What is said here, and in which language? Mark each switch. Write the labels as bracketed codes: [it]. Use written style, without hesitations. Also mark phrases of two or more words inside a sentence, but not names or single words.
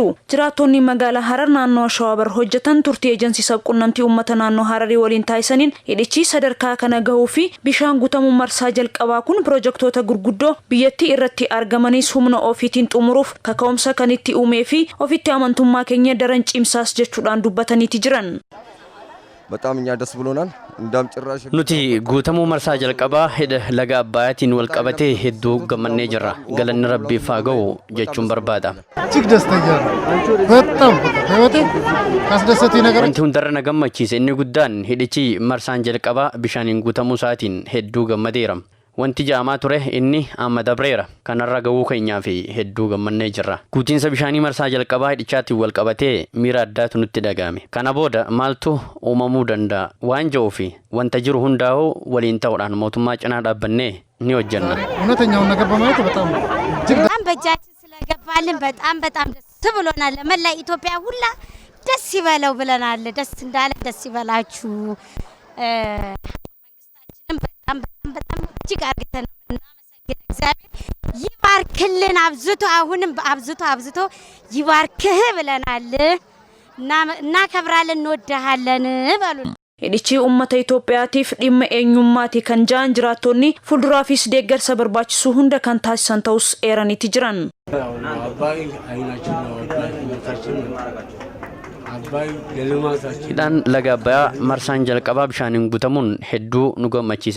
[om] Jiraattonni magaalaa Harar naannoo Shawaabar hojjetan turtii ejensi sabquunnamtii uummata naannoo Hararii waliin taasisaniin hidhichi sadarkaa kana gahuu fi bishaan guutamuu marsaa jalqabaa kun piroojektota gurguddoo biyyattii irratti argamanis humna ofiitiin xumuruuf kaka'umsa kan itti uumee fi ofitti amantummaa keenya daran cimsaas jechuudhaan dubbataniiti jiran. [am] በጣም እኛ ደስ ብሎናል እንዳም ጭራሽ [om] nuti guutamuu marsaa jalqabaa hidha laga Abbaayaatiin wal qabatee hedduu gammannee jirra. Galanni Rabbiif haa ga'u jechuun barbaada. [am] እጅግ ደስተኛ ነኝ በጣም ህይወቴ ካስደሰተኝ ነገር [om] wanti hundarra na gammachiise inni guddaan hidhichi marsaan jalqabaa bishaaniin guutamuu isaatiin hedduu gammadeera. Wanti jaamaa ture inni amma dabreera kanarra ga'uu keenyaa fi hedduu gammannee jirra. Guutiinsa bishaanii marsaa jalqabaa hidhichaatiin wal qabatee miira addaatu nutti dhaga'ame. Kana booda maaltu uumamuu danda'a waan jedhuu fi wanta jiru hundaa'uu waliin ta'uudhaan mootummaa cinaa dhaabbannee ni hojjenna. [am] እውነተኛውን ነገር በማየት በጣም በእጃችን ስለገባልን በጣም ደስ ብሎናል። ለመላ ኢትዮጵያ ሁላ ደስ ይበለው ብለናል። ደስ እንዳለ ደስ ይበላችሁ። መንግስታችንም በጣም እጅግ አድርገን እናመሰግናለን። እግዚአብሔር ይባርክልን አብዝቶ አሁንም አብዝቶ ይባርክህ ብለናል። እናከብራለን እንወድሃለን በሉን። [om] Hidhichi uummata Itoophiyaatiif dhimma eenyummaati kan ja'an jiraattonni fuulduraafis deeggarsa barbaachisu hunda kan taasisan ta'us eeraniiti jiran. Hidhaan laga Abbayaa marsaan jalqabaa bishaaniin guutamuun hedduu nu gammachiise.